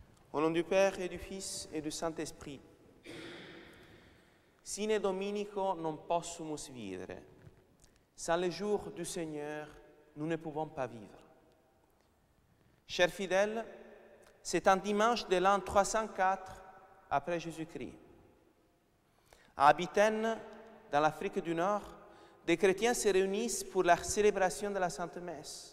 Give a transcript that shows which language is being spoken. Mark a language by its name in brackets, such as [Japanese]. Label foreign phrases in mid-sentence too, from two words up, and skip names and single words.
[French] Au nom du Père et du Fils et du Saint-Esprit. [Latin] Sine Dominico non possumus vivere. [French] Sans le jour du Seigneur, nous ne pouvons pas vivre. Chers fidèles, c'est un dimanche de l'an 304 après Jésus-Christ. À Abitène, dans l'Afrique du Nord, des chrétiens se réunissent pour la célébration de la Sainte Messe.